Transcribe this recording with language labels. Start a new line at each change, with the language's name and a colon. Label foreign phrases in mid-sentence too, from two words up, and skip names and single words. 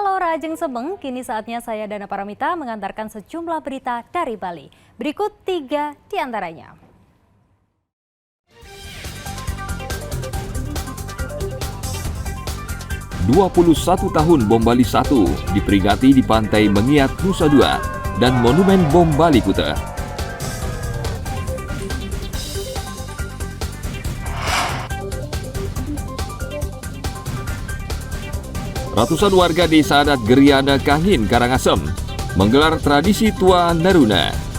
Indonesian: Pemirsa Ajeng Sebeng, kini saatnya saya Dana Paramita mengantarkan sejumlah berita dari Bali. Berikut 3 di antaranya. "21 tahun Bom Bali 1 diperingati di Pantai Mengiat, Nusa Dua dan Monumen Bom Bali Kuta. Ratusan warga desa adat Geriada Kahin, Karangasem menggelar tradisi Tua Naruna.